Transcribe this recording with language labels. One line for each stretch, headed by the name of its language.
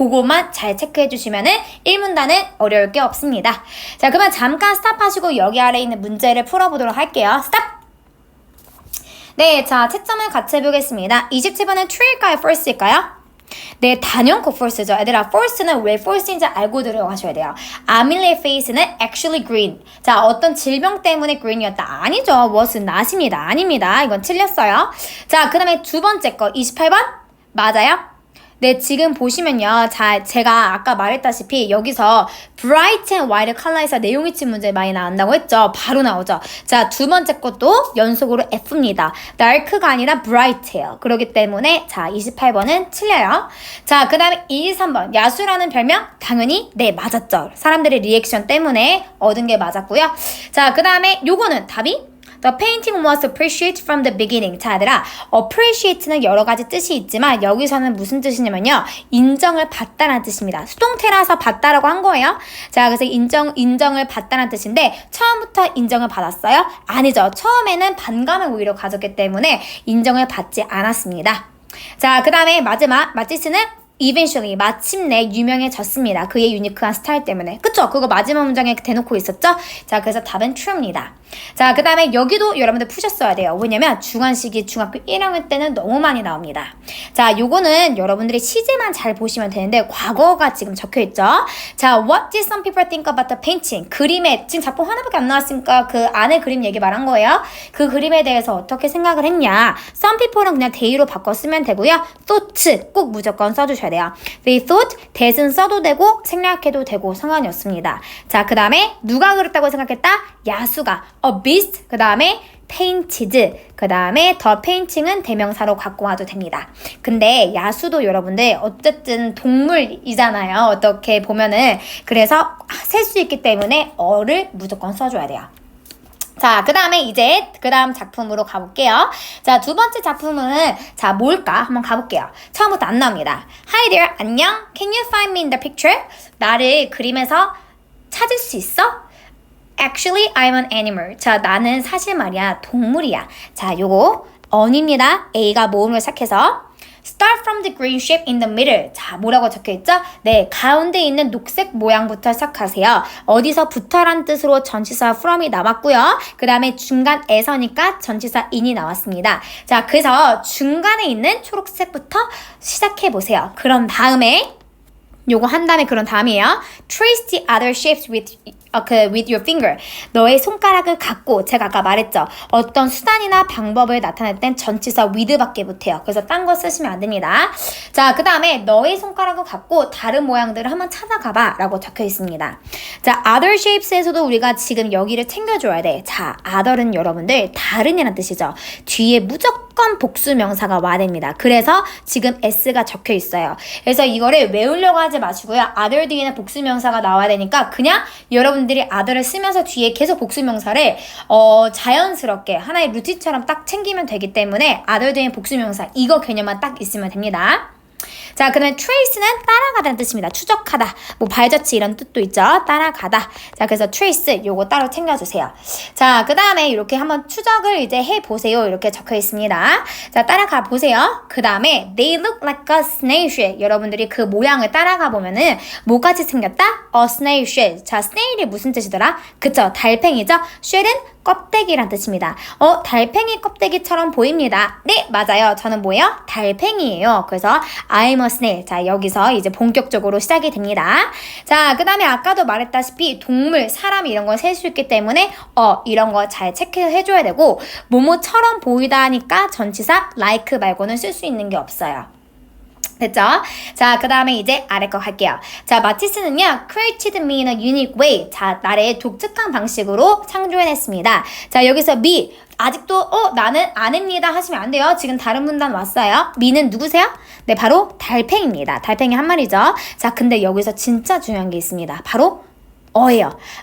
Korean: 그거만 잘 체크해주시면은 1문단은 어려울 게 없습니다. 자, 그러면 잠깐 스탑하시고 여기 아래에 있는 문제를 풀어보도록 할게요. 스탑! 네, 자, 채점을 같이 해보겠습니다. 27번은 true일까요? false일까요? 네, 단연코 false죠. 얘들아, false는 왜 false인지 알고 들어가셔야 돼요. 아밀리의
English: face는 actually green.
Korean: 자, 어떤 질병 때문에 green이었다. 아니죠. was not입니다. 아닙니다. 이건 틀렸어요. 자, 그 다음에 두 번째 거, 28번? 맞아요? 네, 지금 보시면요. 자, 제가 아까 말했다시피 여기서 bright and white 컬러에서 내용이치 문제 많이 나온다고 했죠. 바로 나오죠. 자, 두 번째 것도 연속으로 F입니다. dark가 아니라 bright예요. 그렇기 때문에 자, 28번은 틀려요. 자, 그 다음에 23번. 야수라는 별명? 당연히 네, 맞았죠. 사람들의 리액션 때문에 얻은 게 맞았고요. 자, 그 다음에 요거는 답이
English: The painting was appreciated from the beginning.
Korean: 자, 얘들아, appreciate는 여러 가지 뜻이 있지만 여기서는 무슨 뜻이냐면요. 인정을 받다라는 뜻입니다. 수동태라서 받다라고 한 거예요. 자, 그래서 인정을 받다라는 뜻인데 처음부터 인정을 받았어요? 아니죠. 처음에는 반감을 오히려 가졌기 때문에 인정을 받지 않았습니다. 자, 그 다음에 마지막, 마티스는 eventually, 마침내 유명해졌습니다. 그의 유니크한 스타일 때문에. 그쵸? 그거 마지막 문장에 대놓고 있었죠? 자, 그래서 답은 true입니다. 자, 그 다음에 여기도 여러분들 푸셨어야 돼요. 왜냐면 중간식이 중학교 1학년 때는 너무 많이 나옵니다. 자, 요거는 여러분들이 시제만 잘 보시면 되는데 과거가 지금 적혀있죠.
English: 자, what did some people think about the painting?
Korean: 그림에 지금 작품 하나밖에 안 나왔으니까 그 안에 그림 얘기 말한 거예요. 그 그림에 대해서 어떻게 생각을 했냐. some people는 그냥 they로 바꿔 쓰면 되고요. thought 꼭 무조건 써주셔야 돼요.
English: they thought,
Korean: that은 써도 되고 생략해도 되고 상관이 없습니다. 자, 그 다음에 누가 그랬다고 생각했다? 야수가 a beast, 그 다음에 painted, 그 다음에 the painting은 대명사로 갖고 와도 됩니다. 근데 야수도 여러분들 어쨌든 동물이잖아요. 어떻게 보면은. 그래서 셀 수 있기 때문에 어를 무조건 써줘야 돼요. 자, 그 다음에 이제 그 다음 작품으로 가볼게요. 자, 두 번째 작품은 자 뭘까? 한번 가볼게요. 처음부터 안 나옵니다.
English: Hi there,
Korean: 안녕.
English: Can you find me in the picture?
Korean: 나를 그림에서 찾을 수 있어?
English: Actually, I'm an animal.
Korean: 자, 나는 사실 말이야 동물이야. 자, 요거 on입니다. A가 모음으로 시작해서
English: Start from the green shape in the middle.
Korean: 자, 뭐라고 적혀있죠? 네, 가운데 있는 녹색 모양부터 시작하세요. 어디서부터란 뜻으로 전치사 from이 나왔고요. 그 다음에 중간에서니까 전치사 in이 나왔습니다. 자, 그래서 중간에 있는 초록색부터 시작해보세요. 그런 다음에 요거 한 다음에 그런 다음이에요.
English: Trace the other shapes with your finger.
Korean: 너의 손가락을 갖고 제가 아까 말했죠. 어떤 수단이나 방법을 나타낼 땐 전치사 with밖에 못해요. 그래서 딴 거 쓰시면 안 됩니다. 자, 그 다음에 너의 손가락을 갖고 다른 모양들을 한번 찾아가봐 라고 적혀 있습니다. 자, other shapes에서도 우리가 지금 여기를 챙겨줘야 돼. 자, other는 여러분들 다른이라는 뜻이죠. 뒤에 무조건 복수 명사가 와야 됩니다. 그래서 지금 s가 적혀 있어요. 그래서 이거를 외우려고 하지 마시고요. other 뒤에는 복수 명사가 나와야 되니까 그냥 여러분들이 other를 쓰면서 뒤에 계속 복수 명사를 자연스럽게 하나의 루틴처럼 딱 챙기면 되기 때문에 other 뒤에 복수 명사 이거 개념만 딱 있으면 됩니다. 자, 그다음에 trace는 따라가다는 뜻입니다. 추적하다, 뭐 발자취 이런 뜻도 있죠. 따라가다. 자, 그래서 trace 요거 따로 챙겨주세요. 자, 그 다음에 이렇게 한번 추적을 이제 해보세요. 이렇게 적혀 있습니다. 자, 따라가 보세요. 그 다음에
English: they look like a snail shell.
Korean: 여러분들이 그 모양을 따라가 보면은 뭐같이 생겼다?
English: a snail shell.
Korean: 자, snail이 무슨 뜻이더라? 그쵸, 달팽이죠. shell은 껍데기란 뜻입니다. 달팽이 껍데기처럼 보입니다. 네, 맞아요. 저는 뭐예요? 달팽이에요. 그래서
English: I'm a snail.
Korean: 자, 여기서 이제 본격적으로 시작이 됩니다. 자, 그 다음에 아까도 말했다시피 동물, 사람 이런 걸 셀 수 있기 때문에 이런 거 잘 체크해줘야 되고 뭐뭐처럼 보이다 하니까 전치사 like 말고는 쓸 수 있는 게 없어요. 됐죠? 자, 그 다음에 이제 아래 거 갈게요. 자, 마티스는요,
English: created me in a unique way.
Korean: 자, 나를 독특한 방식으로 창조해냈습니다. 자, 여기서 me. 아직도, 나는 아닙니다 하시면 안 돼요. 지금 다른 문단 왔어요. me는 누구세요? 네, 바로 달팽이입니다. 달팽이 한 마리죠. 자, 근데 여기서 진짜 중요한 게 있습니다. 바로 어예요.